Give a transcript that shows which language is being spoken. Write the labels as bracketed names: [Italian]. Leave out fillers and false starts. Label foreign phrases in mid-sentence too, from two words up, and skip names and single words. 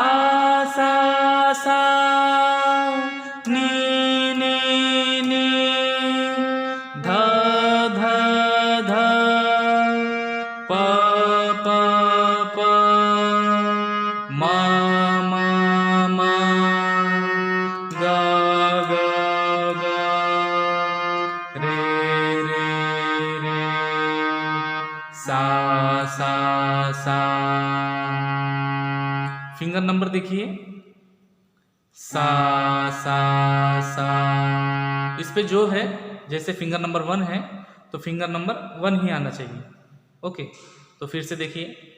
[Hindi] सा, सा, नी, नी, नी, ध, ध, ध, प, प, प, म, म, म, ग, ग, ग, रे, रे, रे, सा, सा, सा। [English] finger number [Hindi] देखिए, सा, सा, सा। इस पे जो है, जैसे [English] finger number [Hindi] 1 है तो [English] finger number [Hindi] 1 ही आना चाहिए। ओके, तो फिर से देखिए,